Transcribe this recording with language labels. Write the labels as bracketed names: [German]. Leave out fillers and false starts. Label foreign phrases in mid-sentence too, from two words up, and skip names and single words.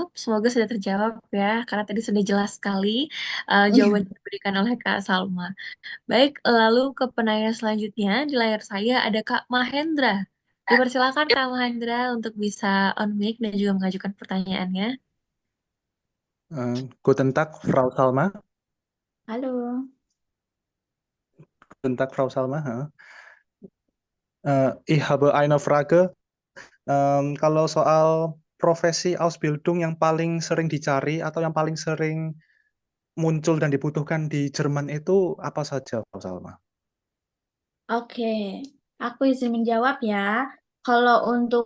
[Indonesian] Semoga sudah terjawab ya, karena tadi sudah jelas sekali jawaban yang diberikan oleh Kak Salma. Baik, lalu ke penanya selanjutnya di layar saya ada Kak Mahendra. Dipersilakan Kak Mahendra untuk bisa on mic dan juga mengajukan pertanyaannya. [German] Guten Tag, Frau Salma. [Indonesian] Halo. [German] Guten Tag, Frau Salma. Ich habe eine Frage. [Indonesian] Kalau soal profesi Ausbildung yang paling sering dicari atau yang paling sering muncul dan dibutuhkan di Jerman itu apa saja, Pak Salma? Oke, aku izin menjawab ya. Kalau untuk